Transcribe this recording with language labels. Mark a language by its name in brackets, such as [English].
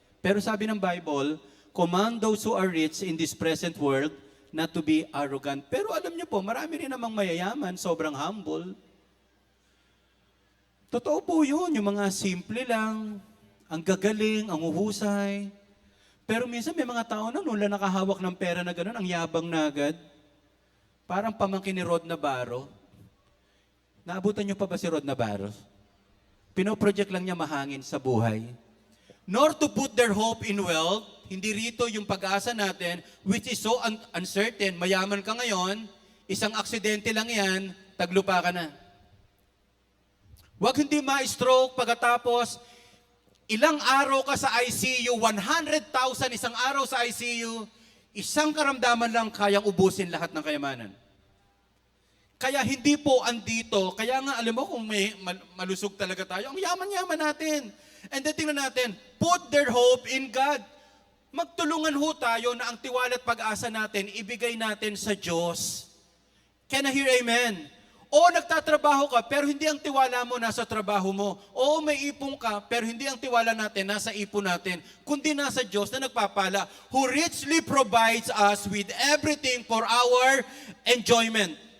[Filipino] Pero sabi ng Bible, [English] command those who are rich in this present world not to be arrogant. [Filipino] Pero alam niyo po, marami rin namang mayayaman, sobrang humble. Totoo po yun, yung mga simple lang, ang gagaling, ang uhusay. Pero minsan may mga tao na nula nakahawak ng pera na gano'n, ang yabang na agad. Parang pamangkin ni Rod Navarro. Naabutan niyo pa ba si Rod Navarro? Pinoproject lang niya mahangin sa buhay. [English] Nor to put their hope in wealth, [Filipino] hindi rito yung pag-asa natin, [English] which is so uncertain. [Filipino] Mayaman ka ngayon, isang aksidente lang yan, taglupa ka na. Huwag hindi ma-stroke pagkatapos, ilang araw ka sa ICU, 100,000 isang araw sa ICU, isang karamdaman lang kayang ubusin lahat ng kayamanan. Kaya hindi po andito, kaya nga alam mo kung may malusog talaga tayo, ang yaman-yaman natin. [English] And then [Filipino] tingnan natin, [English] put their hope in God. [Filipino] Magtulungan ho tayo na ang tiwala at pag-asa natin, ibigay natin sa Diyos. [English] Can I hear amen? [Filipino] O nagtatrabaho ka, pero hindi ang tiwala mo nasa trabaho mo. O may ipon ka, pero hindi ang tiwala natin nasa ipon natin. Kundi nasa Diyos na nagpapala, [English] who richly provides us with everything for our enjoyment.